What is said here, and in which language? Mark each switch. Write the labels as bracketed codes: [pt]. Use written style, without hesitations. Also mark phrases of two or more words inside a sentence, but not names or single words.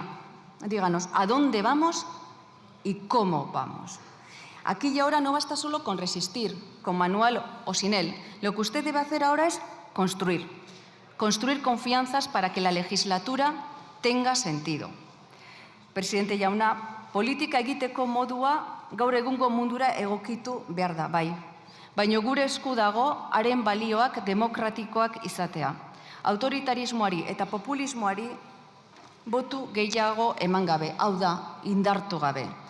[es] Díganos, ¿a dónde vamos y cómo vamos? Aquí y ahora no basta solo con resistir, con manual o sin él. Lo que usted debe hacer ahora es construir. Construir confianzas para que la legislatura tenga sentido. [eu] Presidente jauna, politika egiteko modua gaur egungo mundura egokitu behar da, bai. Baina gure esku dago haren balioak demokratikoak izatea. Autoritarismoari eta populismoari botu gehiago eman gabe, hau da, indartu gabe.